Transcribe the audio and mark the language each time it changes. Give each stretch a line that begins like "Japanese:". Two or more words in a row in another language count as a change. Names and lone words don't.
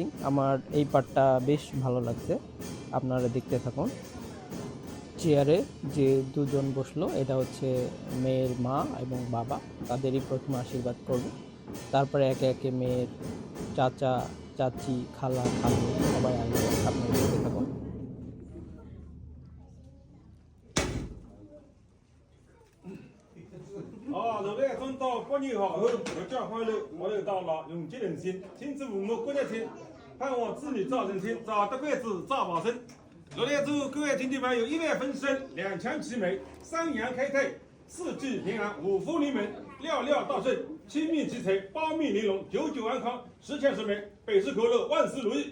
Bangla: আমার এই পার্টটা বেশ ভালো লাগছে, আপনারা দেখতে থাকুন। চেয়ারে যে দুজন বসলো, এটা হচ্ছে মেয়ের মা এবং বাবা, তাদেরই প্রথমে আশীর্বাদ করবে। তারপরে একে একে মেয়ের চাচা চাচি খালা খালু সবাই আসবে, আপনারা দেখতে থাকুন।
Chinese: 好，罗队长到过年好后，阖家欢乐，我又到了永结人心，亲子父母过日亲，盼望子女早成亲，早得贵子早保身。罗队祝各位亲戚朋友一帆风顺，两全其美，三阳开泰，四季平安，五福临门，料料大顺，七命吉财，八命玲珑，久久安康，十全十美，百事可乐，万事如意。